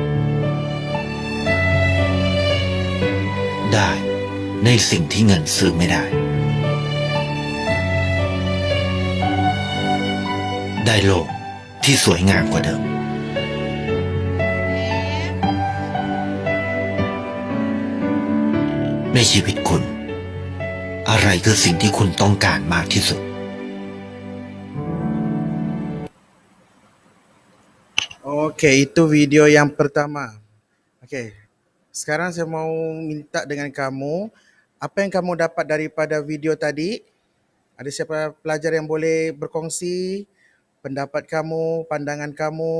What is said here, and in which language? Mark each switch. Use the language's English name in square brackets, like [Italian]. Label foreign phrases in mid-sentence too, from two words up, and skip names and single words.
[Thai] ได้ในสิ่งที่เงินซื้อไม่ได้ ได้โลกที่สวยงามกว่าเดิม ในชีวิตคุณ อะไรคือสิ่งที่คุณต้องการมากที่สุด [Malay] Okey, itu video yang pertama. Okey. Sekarang saya mau minta dengan kamu, apa yang kamu dapat daripada video tadi? Ada siapa pelajar yang boleh berkongsi pendapat kamu, pandangan kamu?